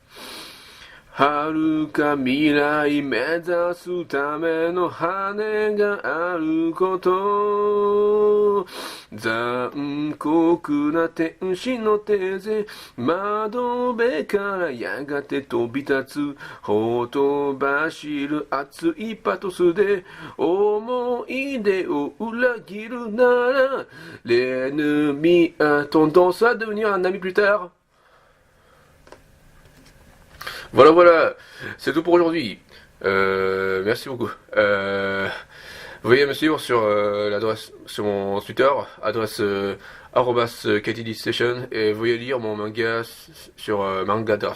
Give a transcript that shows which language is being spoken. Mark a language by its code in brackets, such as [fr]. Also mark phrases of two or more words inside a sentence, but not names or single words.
[ja] 遥か未来目指すための羽があること残酷な天使の手で窓辺からやがて飛び立つほとばしる熱いパトスで思い出を裏切るなら [fr] l'ennemi a tendance à devenir un ami plus tard. Voilà, voilà, c'est tout pour aujourd'hui. Merci beaucoup. Veuillez me suivre sur l'adresse, sur mon Twitter, adresse @KTD Station, et veuillez lire mon manga sur Manga Draft.